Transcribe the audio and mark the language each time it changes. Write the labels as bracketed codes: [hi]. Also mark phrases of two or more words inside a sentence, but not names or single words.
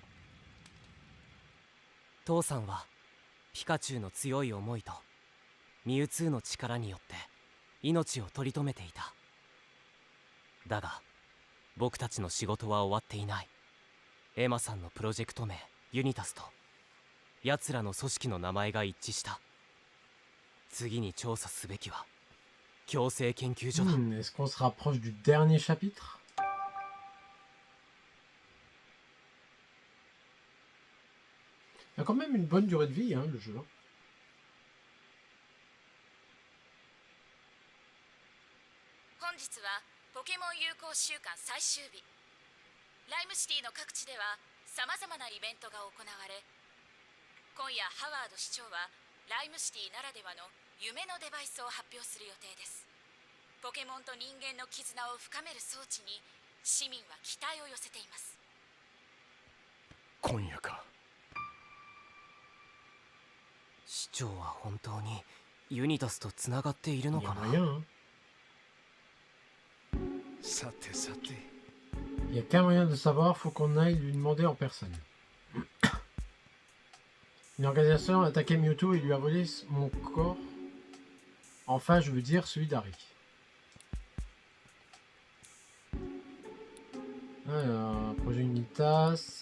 [ja] 父さんはピカチュウの強い思いとミュウツーの力によって命を取り留めていた。だが僕たちの仕事は終わっていない。エマさんのプロジェクト名ユニタスと奴らの組織の名前が一致した。次に調査すべきは強制研究所だ。 [fr] Est-ce qu'on se rapproche du dernier chapitre? Il a quand même une bonne durée de vie, hein, le jeu. [ja] 本日はポケモン友好週間最終日。ライムシティの各地ではさまざまなイベントが行われ、今夜ハワード市長はライムシティならではの夢のデバイスを発表する予定です。ポケモンと人間の絆を深める装置に市民は期待を寄せています。今夜か。市長は本当にユニタスとつながっているの [fr] Il y [ja] か [fr] a [ja] な。 [fr] moyen, hein. [ja] さてさて。 [fr] Il y a qu'un moyen de savoir, faut qu'on aille lui demander en personne. Une organisation a attaqué Mewtwo et lui a volé mon corps. Enfin, je veux dire celui d'Harry. Alors, projet Unitas.